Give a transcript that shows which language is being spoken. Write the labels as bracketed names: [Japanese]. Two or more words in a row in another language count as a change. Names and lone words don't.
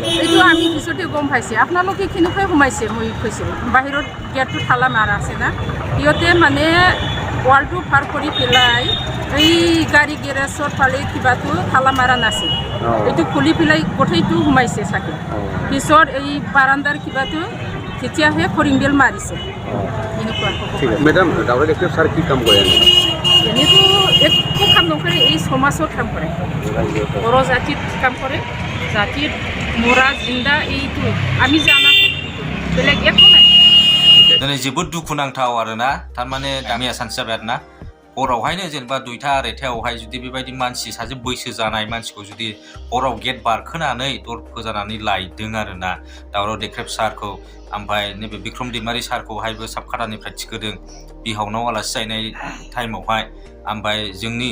[Assamese] এইটো আমি পিছতে গম পাইছে আপোনালোকে কেনেকৈ সোমাইছে মই কৈছিলোঁ বাহিৰত গেটটো তালা মাৰা আছে না সিহঁতে মানে ৱালটো পাৰ কৰি পেলাই এই গাড়ী গেৰেজৰ ফালে কিবাটো তালা মাৰা নাছিল এইটো খুলি পেলাই গোটেইটো সোমাইছে চাগে পিছত এই বাৰান্দাৰ কিবাটো তেতিয়াহে ফৰিংবেল মাৰিছে এনেকুৱা মেডাম দাউৰা দেক্ৰেব ছাৰ কি কাম কৰে এনেতো একো কাম নকৰে এই সমাজত কাম কৰে বড়ো জাতিত কাম কৰে জাতিৰ মৰা জিন্দা এইটো আমি জানা বেলেগ একো নাই [Bodo] दिनै जोबोद दुखुनांथाव आरोना थारमाने गामिया सानसे जाबाय आरोना हरावहायनो जेनेबा 2टा 2:30आवहाय जुदि बेबायदि मानसि सासे बैसो जानाय मानसिखौ जुदि हराव गेट बारखोनानै दर फोजानानै लायदों आरोना दावराव देख्रेब सारखौ ओमफ्राय नैबे बिक्रम दैमारि सारखौहायबो साबखादानिफ्राय थिखोदों बिहावनाव आलासि जाहैनाय टाइमावहाय ओमफ्राय जोंनि